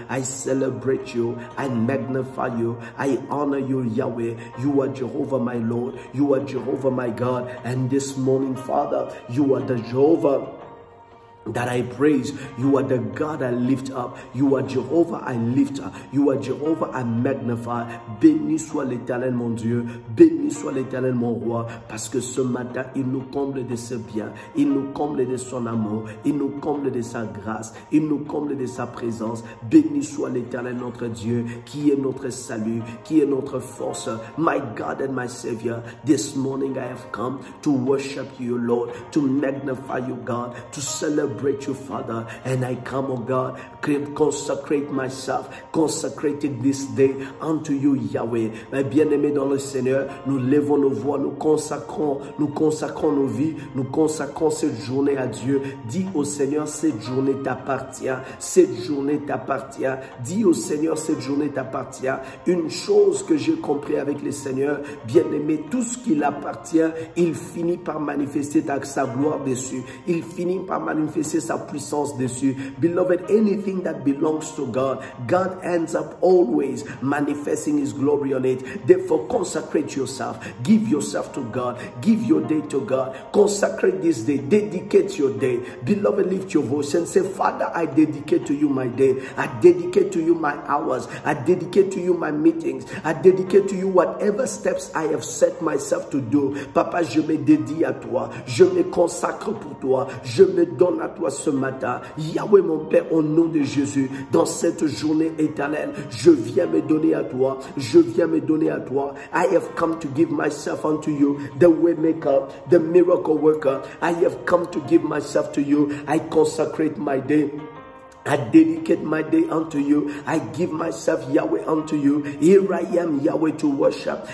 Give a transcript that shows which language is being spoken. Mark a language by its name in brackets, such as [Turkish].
[English] I celebrate you. I magnify you. I honor you, Yahweh. You are Jehovah, my Lord. You are Jehovah, my God. And this morning, Father, you are the Jehovah that I praise. You are the God I lift up. You are Jehovah I lift up. You are Jehovah I magnify. [French] Béni soit l'Éternel mon Dieu. Béni soit l'Éternel mon roi. Parce que ce matin, il nous comble de ses biens. Il nous comble de son amour. Il nous comble de sa grâce. Il nous comble de sa présence. Béni soit l'Éternel notre Dieu, qui est notre salut, qui est notre force. [English] My God and my Savior, this morning I have come to worship you, Lord, to magnify you, God, to celebrate you, Father, and I come, oh God, consecrate myself, consecrated this day unto you, Yahweh. [French] Mes bien-aimés dans le Seigneur, nous levons nos voix, nous consacrons nos vies, nous consacrons cette journée à Dieu. Dis au Seigneur, cette journée t'appartient, cette journée t'appartient. Dis au Seigneur, cette journée t'appartient. Une chose que j'ai compris avec le Seigneur, bien-aimé, tout ce qui l'appartient, il finit par manifester sa gloire dessus. Il finit par manifester sa puissance dessus. [English] Beloved, anything that belongs to God, God ends up always manifesting His glory on it. Therefore, consecrate yourself. Give yourself to God. Give your day to God. Consecrate this day. Dedicate your day. Beloved, lift your voice and say, Father, I dedicate to you my day. I dedicate to you my hours. I dedicate to you my meetings. I dedicate to you whatever steps I have set myself to do. [French] Papa, je me dédie à toi. Je me consacre pour toi. Je me donne à toi ce matin. Yahweh mon Père, au nom de Jésus, dans cette journée éternelle, je viens me donner à toi. Je viens me donner à toi. [English] I have come to give myself unto you, the way maker, the miracle worker. I have come to give myself to you. I consecrate my day. I dedicate my day unto you. I give myself, Yahweh, unto you. Here I am, Yahweh, to worship.